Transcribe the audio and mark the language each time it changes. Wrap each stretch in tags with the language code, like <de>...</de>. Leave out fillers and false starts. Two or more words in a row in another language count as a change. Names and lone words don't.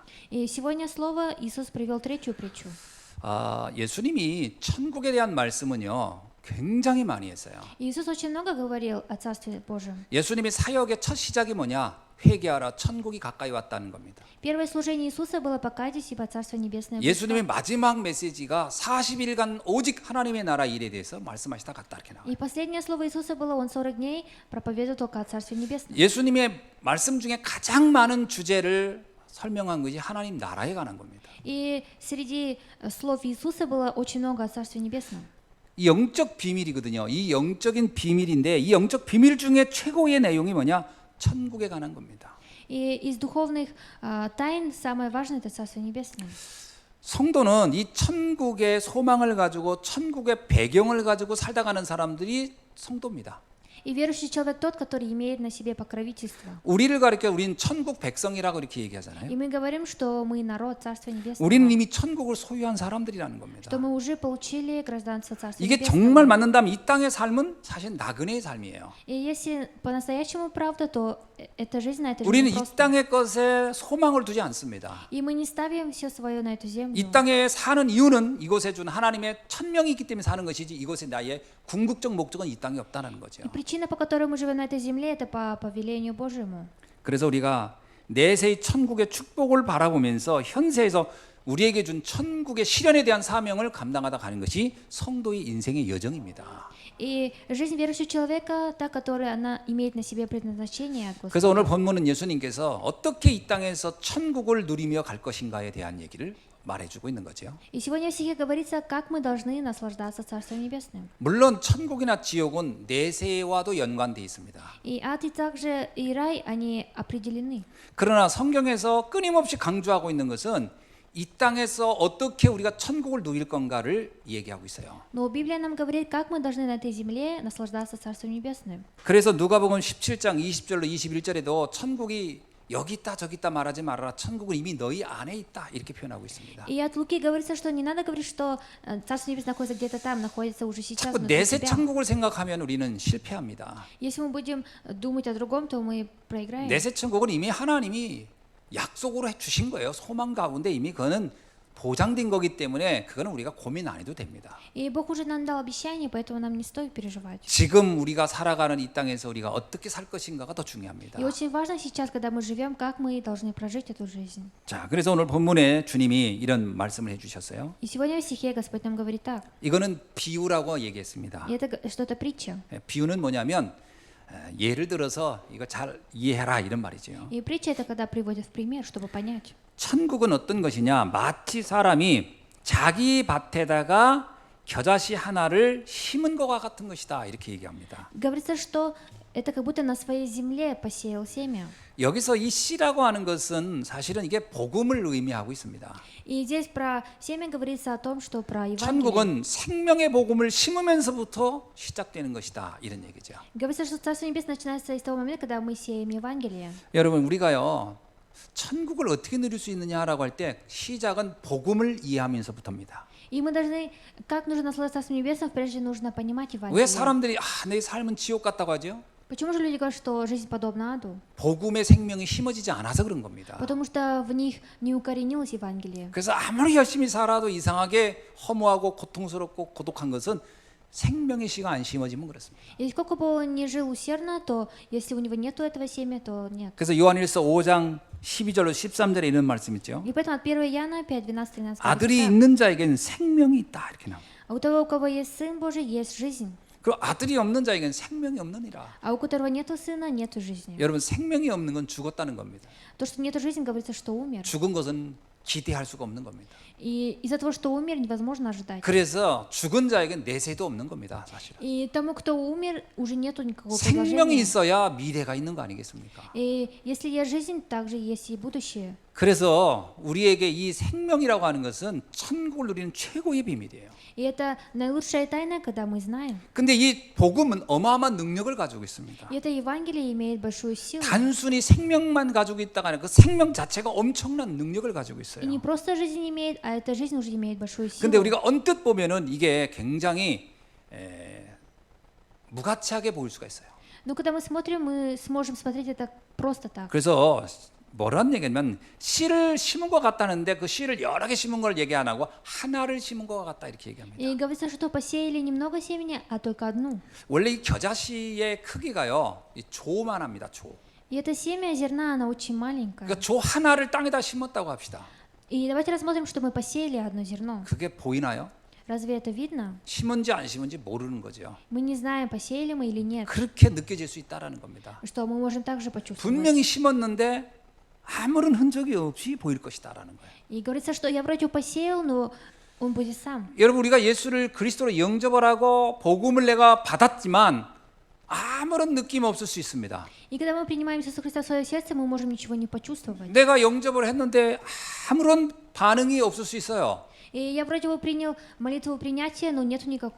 <ru>И сегодня слово Иисус привел третью притчу.</ru> <ko>예수님이 천국에 대한 말씀은요 굉장히 많이 했어요.</ko> <ru>Иисус очень много говорил о Царстве Божьем.</ru> <ko>예수님의 사역의 첫 시작이 뭐냐? 회개하라, 천국이 가까이 왔다는 겁니다.</ko> <ru>Первое служение Иисуса было «Покайтесь, ибо Царство Небесное</ru> <ko>예수님의</ko> <ru>близко».</ru> <ko>마지막 메시지가 40일간 오직 하나님의 나라 일에 대해서 말씀하시다 갔다 이렇게 나와요.</ko> <ru>И последнее слово Иисуса было, Он 40 дней проповедовал только о Царстве Небесном.</ru> <ko>예수님의 말씀 중에 가장 많은 주제를 설명한 것이 하나님 나라에 관한 겁니다.</ko> <ru>И среди слов Иисуса было очень много о Царстве Небесном.</ru> <ko>이 영적 비밀이거든요. 이 영적인 비밀인데 이 영적 비밀 중에 최고의 내용이 뭐냐? 천국에 관한 겁니다.</ko> <ru>И из духовных тайн самое важное – это Царство Небесное.</ru> <ko>성도는 이 천국의 소망을 가지고 천국의 배경을 가지고 살다 가는 사람들이 성도입니다.</ko> <ru>И верующий человек тот, который имеет на себе покровительство.</ru> <ko>우리를 가리켜 우리는 천국 백성이라고 이렇게 얘기하잖아요.</ko> <ru>И мы говорим, что мы народ Царства Небесного,</ru> <ko>우리는 이미 천국을 소유한 사람들이라는 겁니다.</ko> <ru>что мы уже получили гражданство Царства</ru> <ko>이게</ko> <ru>Небесного.</ru> <ko>정말 맞는다면 이 땅의 삶은 사실 나그네의 삶이에요.</ko> <ru>И если по-настоящему правда, то эта жизнь на этой</ru> <ko>우리는</ko> <ru>жизни</ru> <ko>이</ko> <ru>просто.</ru> <ko>땅의 것에 소망을 두지 않습니다.</ko> <ru>И мы не ставим все свое на эту землю.</ru> <ko>이 땅에 사는 이유는 이곳에 준 하나님의 천명이 있기 때문에 사는 것이지 이곳에 나의 궁극적 목적은 이 땅에 없다는 거죠.</ko> <ru>И причина, по которой мы живем на этой земле, это по повелению Божьему.</ru> <ko>그래서 우리가 내세의 천국의 축복을 바라보면서 현세에서 우리에게 준 천국의 실현에 대한 사명을 감당하다 가는 것이 성도의 인생의 여정입니다.</ko> <ru>И жизнь верующего человека, та, которая она имеет на себе предназначение от</ru> <ko>그래서 오늘</ko> <ru>Господа.</ru> <ko>본문은 예수님께서 어떻게 이 땅에서 천국을 누리며 갈 것인가에 대한 얘기를 말해주고 있는 거죠.</ko> <ru>И сегодня в стихе говорится, как мы должны наслаждаться Царством Небесным.</ru> <ko>물론 천국이나 지옥은 내세와도 연관돼 있습니다.</ko> <ru>И ад, и также и рай, они определены.</ru> <ko>그러나 성경에서 끊임없이 강조하고 있는 것은 이 땅에서 어떻게 우리가 천국을 누릴 건가를 얘기하고 있어요.</ko> <ru>Но Библия нам говорит, как мы должны на этой земле наслаждаться Царством Небесным.</ru> <ko>그래서 누가복음 17장 20절로 21절에도 천국이 여기 있다 저기 있다 말하지 말아라. 천국은 이미 너희 안에 있다. 이렇게 표현하고 있습니다.</ko> <ru>И от Луки говорится, что не надо говорить, что Царство Небесное находится где-то там, находится уже сейчас</ru> <ko>자꾸</ko> <ru>внутри</ru> <ko>내세</ko> <ru>тебя.</ru> <ko>천국을 생각하면 우리는 실패합니다.</ko> <ru>Если мы будем думать о другом, то мы проиграем.</ru> <ko>내세 천국은 이미 하나님이 약속으로 해 주신 거예요. 소망 가운데 이미 그거는 보장된 거기 때문에 그거는 우리가 고민 안 해도 됩니다.</ko> <ru>И Бог уже нам дал обещание, поэтому нам не стоит переживать.</ru> <ko>지금 우리가 살아가는 이 땅에서 우리가 어떻게 살 것인가가 더 중요합니다.</ko> <ru>И очень важно сейчас, когда мы живем, как мы должны прожить эту жизнь.</ru> <ko>자, 그래서 오늘 본문에 주님이 이런 말씀을 해주셨어요.</ko> <ru>И сегодня в стихе Господь нам говорит так.</ru> <ko>이거는 비유라고 얘기했습니다.</ko> <ru>И это что-то притча.</ru> <ko>비유는 뭐냐면 예를 들어서 이거 잘 이해해라 이런 말이죠.</ko> <ru>И притча это когда приводят в пример, чтобы понять.</ru> <ko>천국은 어떤 것이냐? 마치 사람이 자기 밭에다가 겨자씨 하나를 심은 것과 같은 것이다 이렇게 얘기합니다.</ko> <ru>Говорится, что это как будто на своей земле посеял семя.</ru> <ko>여기서 이 씨라고 하는 것은 사실은 이게 복음을 의미하고 있습니다.</ko> <ru>И здесь про семя говорится о том, что про Евангелие.</ru> <ko>천국은 생명의 복음을 심으면서부터 시작되는 것이다 이런 얘기죠.</ko> <ru>Говорится, что Царство Небесное начинается из того момента, когда мы сеем Евангелие.</ru> <ko>여러분 우리가요 천국을 어떻게 누릴 수 있느냐라고 할 때 시작은 복음을 이해하면서부터입니다.</ko> <ru>И мы должны, как нужно наслаждаться Царством Небесным, прежде нужно понимать</ru> <ko>왜</ko> <ru>Евангелие.</ru> <ko>사람들이 내 삶은 지옥 같다고 하죠?</ko> <ru>Почему же люди говорят, что жизнь подобна аду?</ru> <ko>복음의 생명이 심어지지 않아서 그런 겁니다.</ko> <ru>Потому что в них не укоренилось Евангелие.</ru> <ko>그래서 아무리 열심히 살아도 이상하게 허무하고 고통스럽고 고독한 것은 생명의 씨가 안 심어지면 그렇습니다.</ko> <ru>И сколько бы он ни жил усердно, то если у него нету этого семя, то нет.</ru> <ko>그래서 요한일서 5장 12절로 13절에 이런 말씀 있죠.</ko> <ru>И поэтому от 1 Иоанна 5, 12, 13</ru> <ko>아들이</ko> <ru>говорится,</ru> <ko>있는 자에게는 생명이 있다 이렇게 나옵니다.</ko> <ru>а у того, у кого есть Сын Божий, есть жизнь.</ru> <ko>그리고 아들이 없는 자에게는 생명이 없느니라.</ko> <ru>А у которого нету Сына, нету жизни.</ru> <ko>여러분 생명이 없는 건 죽었다는 겁니다.</ko> <ru>То, что нету жизни, говорится, что умер.</ru> <ko>죽은 것은 기대할 수가 없는 겁니다.</ko> <ru>И из-за того, что умер, невозможно ожидать.</ru> <ko>그래서 죽은 자에게는 내세도 없는 겁니다, 사실은.</ko> <ru>И тому, кто умер, уже нету никакого</ru> <ko>생명이</ko> <ru>предложения.</ru> <ko>있어야 미래가 있는 거 아니겠습니까?</ko> <ru>И если есть жизнь, также есть и будущее.</ru> <ko>그래서 우리에게 이 생명이라고 하는 것은 천국을 누리는 최고의 비밀이에요.</ko> <ru>И это наилучшая тайна, когда мы знаем.</ru> <ko>근데 이 복음은 어마어마한 능력을 가지고 있습니다.</ko> <ru>И это Евангелие имеет большую силу.</ru> <ko>단순히 생명만 가지고 있다가 아니라 그 생명 자체가 엄청난 능력을 가지고 있어요.</ko> <ru>И не просто жизнь имеет, а эта жизнь уже имеет большую силу.</ru> <ko>근데 우리가 언뜻 보면은 이게 굉장히 무가치하게 보일 수가 있어요.</ko> <ru>Но когда мы смотрим, мы сможем смотреть это просто так.</ru> <ko>그래서 뭐라는 얘기냐면 씨를 심은 것 같다는데 그 씨를 여러 개 심은 걸 얘기 안 하고 하나를 심은 것 같다 이렇게 얘기합니다.</ko> <ru>И говорится, что посеяли немного семени, а только одну.</ru> <ko>원래 이 겨자씨의 크기가요, 이 조만합니다. 조.</ko> <ru>И это семя зерна, оно очень маленькое.</ru> <ko>그러니까 조 하나를 땅에다 심었다고 합시다.</ko> <ru>И давайте рассмотрим, что мы посеяли одно зерно.</ru> <ko>그게 보이나요?</ko> <ru>Разве это видно?</ru> <ko>심은지 안 심은지 모르는 거죠.</ko> <ru>Мы не знаем, посеяли мы или нет.</ru> <ko>그렇게 느껴질 수 있다라는 겁니다.</ko> <ru>Что мы можем также почувствовать.</ru> <ko>분명히 심었는데 아무런 흔적이 없이 보일 것이다라는 거예요.</ko> <ru>И говорится, что я вроде посеял, но он будет сам.</ru> <ko>여러분 우리가 예수를 그리스도로 영접을 하고 복음을 내가 받았지만 아무런 느낌 없을 수 있습니다.</ko> <ru>И когда мы принимаем Иисуса Христа в свое сердце, мы можем ничего не почувствовать.</ru> <ko>내가 영접을 했는데 아무런 반응이 없을 수 있어요.</ko> <ru>И я вроде бы принял молитву принятия, но нету никакого.</ru>